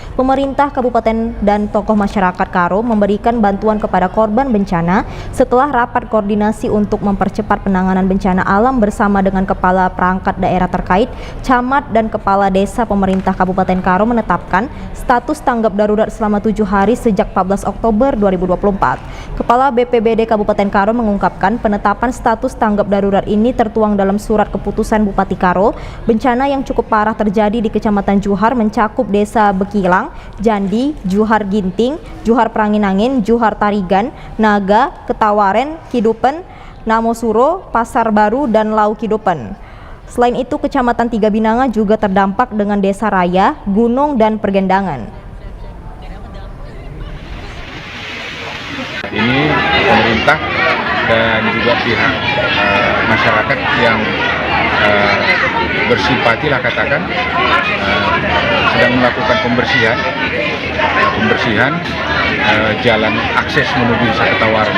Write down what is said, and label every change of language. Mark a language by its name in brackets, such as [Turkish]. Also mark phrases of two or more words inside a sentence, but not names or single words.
[Indonesian] Pemerintah kabupaten dan tokoh masyarakat Karo memberikan bantuan kepada korban bencana setelah rapat koordinasi untuk mempercepat penanganan bencana alam bersama dengan kepala perangkat daerah terkait, camat dan kepala desa pemerintah Kabupaten Karo menetapkan status tanggap darurat selama 7 hari sejak 14 Oktober 2024. Kepala BPBD Kabupaten Karo mengungkapkan penetapan status tanggap darurat ini tertuang dalam surat keputusan Bupati Karo. Bencana yang cukup parah terjadi di Kecamatan Juhar mencakup Desa Bekilang, Jandi, Juhar Ginting, Juhar Pranginangin, Juhar Tarigan, Naga, Ketawaren, Kidupen, Namosuro, Pasar Baru, dan Lau Kidupen. Selain itu, Kecamatan Tiga Binanga juga terdampak dengan Desa Raya, Gunung, dan Pergendangan. Ini pemerintah dan juga pihak masyarakat yang bersimpati lah katakan sedang melakukan pembersihan jalan akses menuju Desa Ketawaren.